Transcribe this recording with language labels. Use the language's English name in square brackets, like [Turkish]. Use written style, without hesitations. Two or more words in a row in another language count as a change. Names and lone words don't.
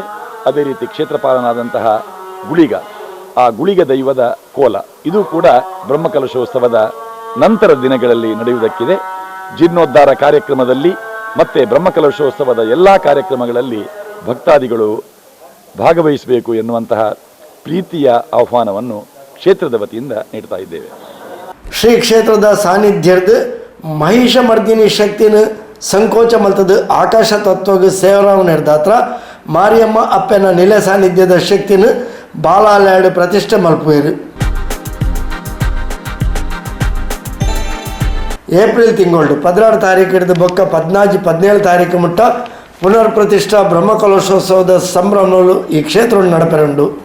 [Kannada] ಅದೇ ರೀತಿ ಕ್ಷೇತ್ರಪಾಲನಾದಂತಹ ಗುಳಿಗ, ಆ ಗುಳಿಗ ದೈವದ ಕೋಲ, ಇದು ಕೂಡ ಬ್ರಹ್ಮಕಲಶೋತ್ಸವದ ನಂತರ ದಿನಗಳಲ್ಲಿ ನಡೆಯುವುದಕ್ಕಿದೆ. ಜೀರ್ಣೋದ್ಧಾರ ಕಾರ್ಯಕ್ರಮದಲ್ಲಿ ಮತ್ತೆ ಬ್ರಹ್ಮಕಲಶೋತ್ಸವದ ಎಲ್ಲ ಕಾರ್ಯಕ್ರಮಗಳಲ್ಲಿ ಭಕ್ತಾದಿಗಳು ಭಾಗವಹಿಸಬೇಕು ಎನ್ನುವಂತಹ ಪ್ರೀತಿಯ ಆಹ್ವಾನವನ್ನು ಕ್ಷೇತ್ರದ ವತಿಯಿಂದ ನೀಡ್ತಾ ಇದ್ದೇವೆ. [Tulu] ಶ್ರೀ ಕ್ಷೇತ್ರದ ಸಾನ್ನಿಧ್ಯದ ಮಹಿಷಮರ್ದಿನಿ ಶಕ್ತಿನ ಸಂಕೋಚ ಮಲ್ತದ ಆಕಾಶ ತತ್ವಗ ಸೇವರಾವ್ ನಿರ್ದಾತ್ರ ಮಾರಿಯಮ್ಮ ಅಪ್ಪನ ನಿಲೆ ಸಾನ್ನಿಧ್ಯದ ಶಕ್ತಿನ ಬಾಲಾಲಯಡ್ ಪ್ರತಿಷ್ಠೆ ಮಲ್ಪುವೆರು. [Kannada] ಏಪ್ರಿಲ್ ತಿಂಗಳು 16 ತಾರೀಕು ಹಿಡಿದು ಬೊಕ್ಕ 14-17 ತಾರೀಕು ಮುಟ್ಟ ಪುನರ್ ಪ್ರತಿಷ್ಠಾ ಬ್ರಹ್ಮಕಲಶೋತ್ಸವದ ಸಂಭ್ರಮಗಳು ಈ ಕ್ಷೇತ್ರ ನಡಪೆರುಂಡು.